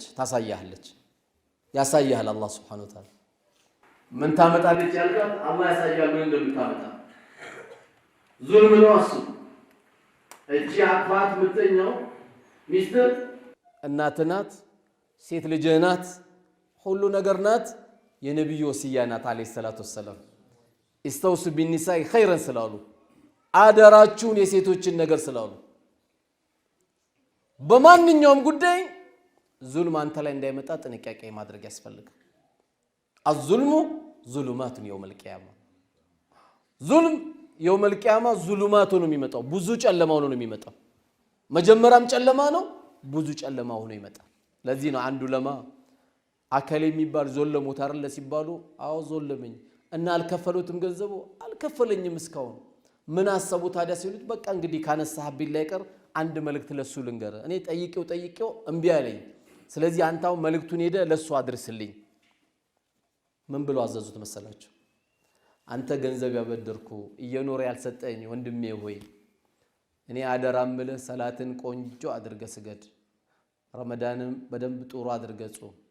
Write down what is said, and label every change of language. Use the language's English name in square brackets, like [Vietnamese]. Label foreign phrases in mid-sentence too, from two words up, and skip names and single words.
[Amharic] ታሳያለች ያሳያል አላህ [Arabic] سبحانه وتعالى [Amharic] ምን ታመጣለች ያልካት አላህ ያሳያል ምን እንደምታመጣ ዙልም ነው እሱ እቺ አጥፋት ምተኛው ሚስት እናት ናት ሴት ልጅ ናት ሁሉ ነገር ናት የነብዩ ወሲያ ናት [Arabic] عليه الصلاة والسلام استوص بالنساء خيرا [Amharic] ስላሉ አደራችሁን የሴቶችን ነገር ስላሉ በማንኛውም ጉዳይ ዙልም አንተ ላይ እንዳይመጣ ጥንቃቄ ማድረግ ያስፈልጋል [Arabic] الظلم ظلمات يوم القيامه ظلم يوم القيامه ظلمات [Amharic] ነው የሚመጣው ብዙ ጨለማው ነው የሚመጣው መጀመሪያም ጨለማ ነው ብዙ ጨለማው ነው ይመጣል ለዚህ ነው አንዱ ለማ አከለ የሚባል ዞለሞት አይደል ሲባሉ አው ዞለመኝ እና አልከፈሉትም ገንዘቡ አልከፈለኝም እስካሁን ምን አሰቡ ታዲያ ሲሉት በቃ እንግዲህ ካነሳህብኝ ላይ ቀር አንድ መልእክት ለሱ ልንገር እኔ ጠይቄው እንቢ አለኝ ስለዚህ አንታው መልእክቱን ሄደ ለሱ አድርስልኝ ምን ብለው አዘዙት መሰላችሁ አንተ ገንዘብ ያበደርኩ እየኖር ያልሰጠኝ ወንድሜ ሆይ እኔ አደራምለ ሰላትን ቆንጆ አድርገ ስገድ ረመዳንም በደንብ ጥሩ አድርገ ጾም